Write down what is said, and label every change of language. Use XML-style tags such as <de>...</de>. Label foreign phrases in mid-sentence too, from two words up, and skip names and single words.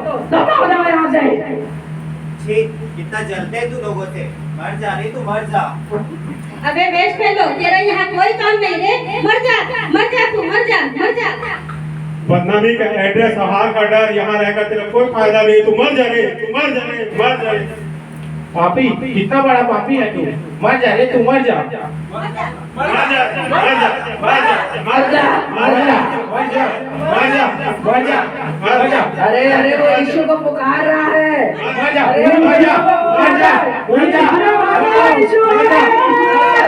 <hi>दबाओ दबाओ यहाँ से। कितना जलते तू लोगों से। मर जा रे, तू मर जा। अबे</hi> <en>waste fellow,</en> <hi>तेरा यहाँ कोई काम नहीं रे। मर जा, मर जा, तू मर जा, मर जा। बदनामी का एड्रेस, हार का डर, यहाँ रहकर तेरा कोई फायदा नहीं। तू मर जा रे, तू मर जा रे, मर जा रे। पापी, कितना बड़ा पापी है तू। मर जा रे, तू मर जा, मर जा, मर जा, मर जा, मर जा, मर जा, मर जा, मर जा, मर जा, मर जा, मर जा। अरे अरे वो यीशु को पुकार रहा है। मर जा, अरे मर जा, मर जा, वहीं जा, हरे बाबा, वहीं जा।</hi>